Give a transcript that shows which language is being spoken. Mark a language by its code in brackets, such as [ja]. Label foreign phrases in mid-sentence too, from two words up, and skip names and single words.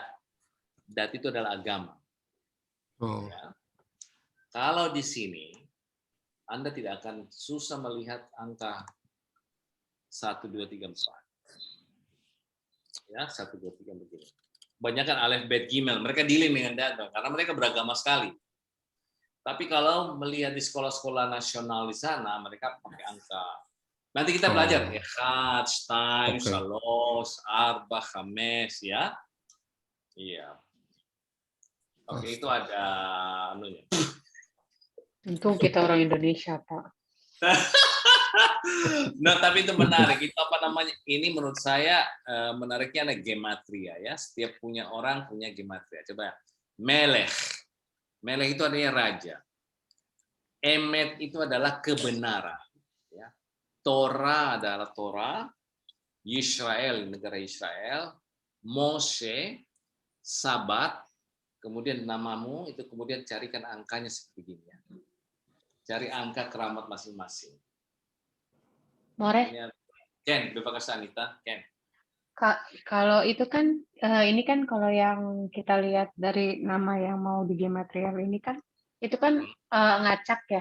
[id] Dat itu adalah agama. Oh. Ya. Kalau di sini, Anda tidak akan susah melihat angka 1, 2, 3, 4. Ya, 1, 2, 3 begini. Banyak kan alef, bet, gimel. Mereka dealing dengan data karena mereka beragama sekali. Tapi kalau melihat di sekolah-sekolah nasional di sana, mereka pakai angka. Nanti kita belajar ya, [he] Echad, Shtaim, Shalosh, Arba, Khames, [id] ya. Iya. Oke, itu ada anunya. Untung kita orang Indonesia, Pak. Nah, tapi itu menarik. Itu apa namanya? Ini menurut saya menariknya ada gematria ya. Setiap punya orang punya gematria. Coba Melech. Melech itu artinya raja. Emet itu adalah kebenaran. Ya. Torah adalah Torah. Yisrael, negara Israel. Moshe, Sabat. Kemudian namamu itu kemudian carikan angkanya seperti ini. Ya. Cari angka keramat masing-masing. More? Ken, bebas Anita, Ken. Kalau itu kan, ini kan kalau yang kita lihat dari nama yang mau digimatrial ini kan, itu kan ngacak ya.